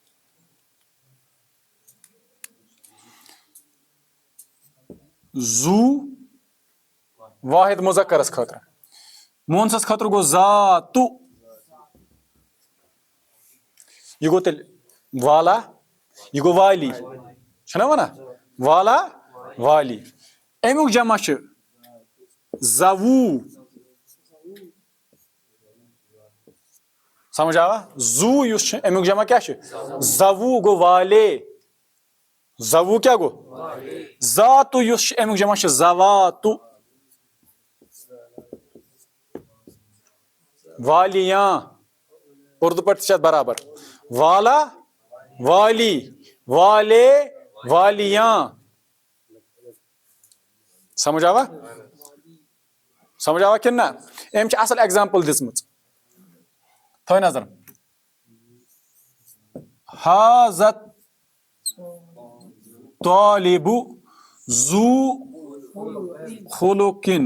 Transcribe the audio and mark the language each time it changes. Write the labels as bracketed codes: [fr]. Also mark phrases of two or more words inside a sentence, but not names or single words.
[ks] زوٗ واحد مُذکرس خٲطرٕ مونسس خٲطرٕ گوٚو ذاتُ یہِ گوٚو تیٚلہِ والا یہِ گوٚو والی چھُنہ وَنان [ur] والا والی. [ks] اَمیُک جمع چھُ زوٗ. سمجھ آوا؟ زوٗ یُس چھُ اَمیُک جمع کیاہ چھُ زوٗ گوٚو والے. زوٗ کیاہ گوٚو ذاتُ یُس چھُ اَمیُک جمع چھُ زواتُ. والیاں اردو پٲٹھۍ تہِ چھِ اَتھ برابر [ur] والا والی والے والیاں. [ks] سمجھ آوا سمجھ آوا کِنہٕ نہ؟ أمۍ چھِ اَصٕل ایگزامپل دِژمٕژ. تھٲے نظر [ar] حاذا طالب ذو خلقن.